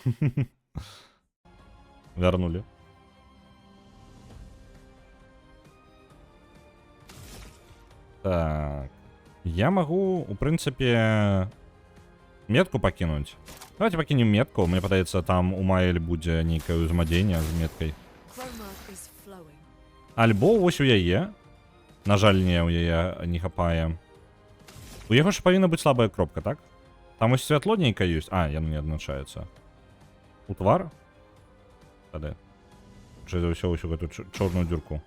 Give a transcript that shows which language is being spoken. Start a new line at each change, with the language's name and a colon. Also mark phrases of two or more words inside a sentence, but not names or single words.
Belarusian: Вярнулі. Так. Я магу, у прынцыпе, метку пакінуць. Давайте пакінем метку. Мне падаецца, там у Маэль будзе нейкае ўзаемадзеянне з меткай.
English: Chroma is flowing.
Belarusian: Альбо вось у яе. На жаль, не, у яе не хапае. У яго ж павінна быць слабая кропка, так? Там ось святло нейкае ёсць. А, яно не адзначаецца. У твар? Тады. Чи за ўсё ўсю гэту чорную дзюрку?